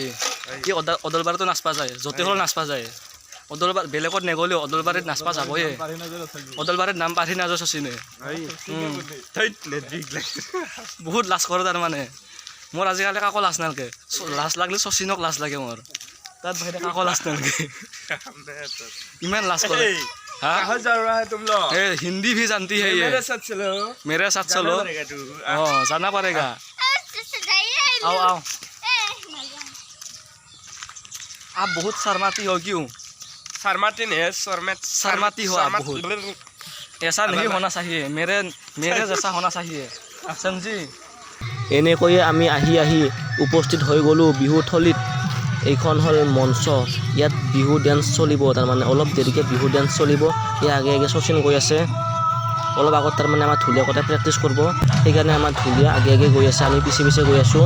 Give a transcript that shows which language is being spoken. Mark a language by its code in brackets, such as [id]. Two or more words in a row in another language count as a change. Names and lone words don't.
[as] কি অদলবাৰীতো নাচবা যায়, য'তে হ'লেও নাচবা যায়। অদলবাৰী বেলেগত নগ'লেও অদলবাৰীত নাচবা যাবয়ে। অদলবাৰীত নাম পাঢ়ি নাযাওঁ শচীনে। বহুত লাজ কৰোঁ তাৰমানে মোৰ আজিকালি কাকো লাজ নালাগে। লাজ লাগিলে শচীনক লাজ লাগে মোৰ, তাত বাহিৰে কাকো লাজ নালাগে। ইমান লাজ কৰে। [hi] हिंदी भी जानती है ये, मेरे साथ चलो। जाना पड़ेगा। आओ आओ। आप बहुत शर्माती हो क्यों? शर्माती नहीं है, शर्माती हो आप बहुत। ऐसा नहीं होना चाहिए, मेरे जैसा होना चाहिए, समझी? [as] এনেকৈয়ে আমি আহি উপস্থিত হৈ গ'লোঁ বিহুথলীত। এইখন হ'ল মঞ্চ, ইয়াত বিহু ডেন্স চলিব। তাৰমানে অলপ দেৰিকৈ বিহু ডেন্স চলিব। ইয়াৰ আগে আগে শচীন গৈ আছে। অলপ আগত তাৰমানে আমাৰ ঢুলীয়া কটাই প্ৰেক্টিছ কৰিব, সেইকাৰণে আমাৰ ঢুলীয়া আগে আগে গৈ আছে, আমি পিছে পিছে গৈ আছোঁ।